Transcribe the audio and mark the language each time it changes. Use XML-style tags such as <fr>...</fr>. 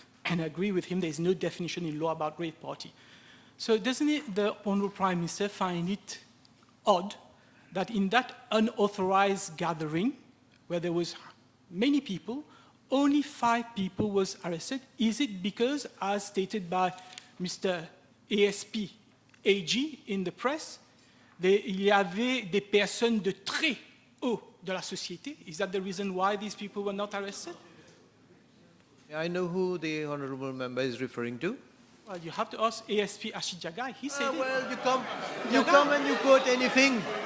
<en>And I agree with him, there's no definition in law about rave party. So doesn't the Honourable Prime Minister find it odd that in that unauthorized gathering, where there was many people, only 5 people was arrested? Is it because, as stated by Mr. ASP AG in the press,</en> <fr>il y avait des personnes de très haut de la société.</fr> <en>Is that the reason why these people were not arrested? I know who the honorable member is referring to. Well, you have to ask ASP Ashid Jagai. He said it. Well, you come and you quote anything.</en>